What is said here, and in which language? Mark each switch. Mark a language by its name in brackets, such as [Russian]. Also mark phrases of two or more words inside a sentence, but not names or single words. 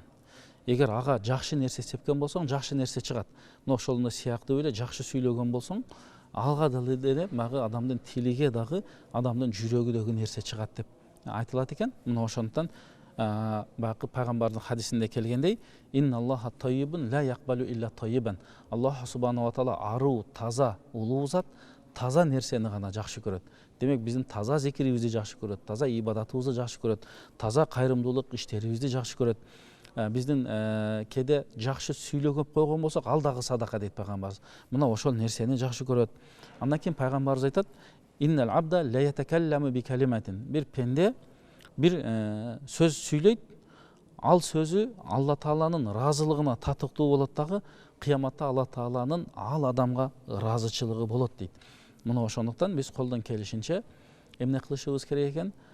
[Kyrgyz] Эгер ага жакшы нерсе сепкен болсоң, жакшы нерсе чыгат. Мына ошондой сыяктуу эле жакшы сүйлөгөн болсоң, алга деле багы адамдын тилиге дагы, адамдын жүрөгүдөгү нерсе чыгат деп айтылат экен. Мына ошондуктан бакы пайгамбардын хадисинде келгендей: [Arabic] "إن الله طيب لا يقبل إلا طيبا." [Kyrgyz] Аллах субханаху ва таала аруу, таза, улуу зат, таза нерсени гана жакшы көрөт. Демек, биздин таза зикирибизди жакшы көрөт, таза ибадатыбызды жакшы көрөт, таза кайрымдуулук иштерибизди жакшы көрөт. Биздин кээде жакшы сүйлөгөп койгон болсок, ал дагы садака дейт пайгамбарыбыз. Мына ошол нерсени жакшы көрөт. Андан кийин пайгамбарыбыз айтат: [Arabic] "إن العبد ليتكلم بكلمة." [Kyrgyz] Бир пенде бир сөз сүйлөйт, ал сөзү Алла Тааланын ыраазылыгына татыктуу болот дагы, кыяматта Алла Тааланын ал адамга ыраазычылыгы болот дейт. Мына ошондуктан биз колдон келишинче эмне кылышыбыз керек экен?